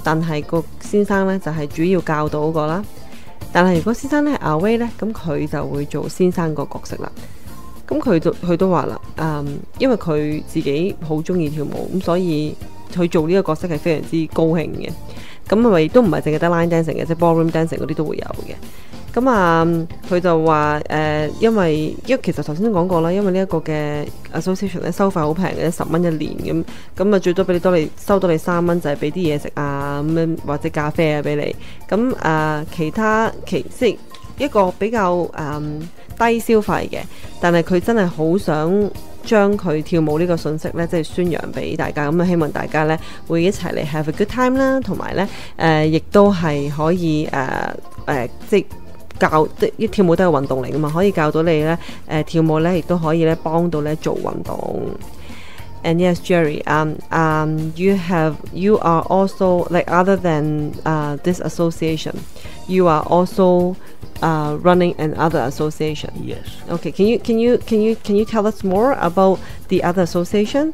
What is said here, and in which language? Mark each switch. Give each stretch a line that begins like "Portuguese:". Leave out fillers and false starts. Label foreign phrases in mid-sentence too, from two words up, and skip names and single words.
Cantonese: 但係個先生咧就係主要教導嗰個啦。但係如果先生咧係 away 咧，咁佢就會做先生個角色啦。咁佢都話啦，因為佢自己好中意跳舞，咁所以佢做呢個角色係非常之高興嘅。咁咪都唔係淨係得
English: line dancing
Cantonese: 嘅，即係
English: ballroom dancing
Cantonese: 嗰啲都會有嘅。咁佢就話因為其實頭先都講過啦，因為呢一個嘅 association 咧收費好平嘅，10蚊一年咁最多俾你收到你3蚊，就係俾啲嘢食啊咁樣或者咖啡啊俾你。咁即係一個比較低消費嘅，但係佢真係好想將佢跳舞呢個信息咧，即係宣揚俾大家，咁希望大家咧會一齊嚟
English: have a good time
Cantonese: 啦，同埋咧亦都係可以即係跳舞都係運動嚟噶嘛，可以教到你咧跳舞咧，亦都可以咧幫到咧做運動。
English: And yes, Jerry, you are also like other than this association, you are also running another association. Yes. Okay. Can you tell us more about the other association?